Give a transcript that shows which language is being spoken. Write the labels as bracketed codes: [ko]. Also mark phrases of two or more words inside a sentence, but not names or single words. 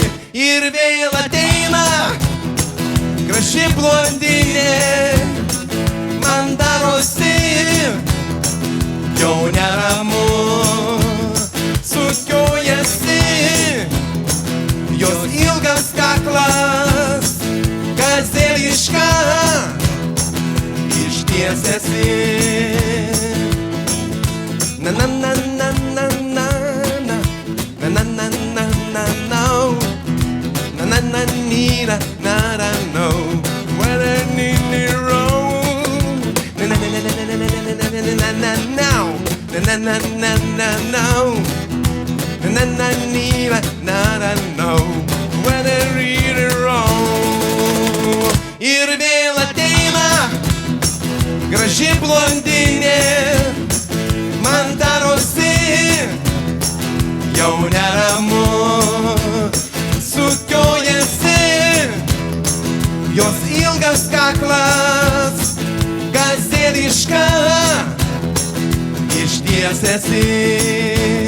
[lt] Ir vėl ateina graži blondinė, man darosi jau neramu. Sukiojasi jos ilgas kaklas, gazeliška ištiesėsi. Na na na na na na na na na na na na no na na na ni na na na [en] no where I need roll na na na na na na na na na now na na na na na no na na ni na na no where I need roll. [lt] Ir vėl ateina graži blondinė, man darosi jau neramu. Sukiojasi jos ilgas kaklas, gazeliška ištiesėsi.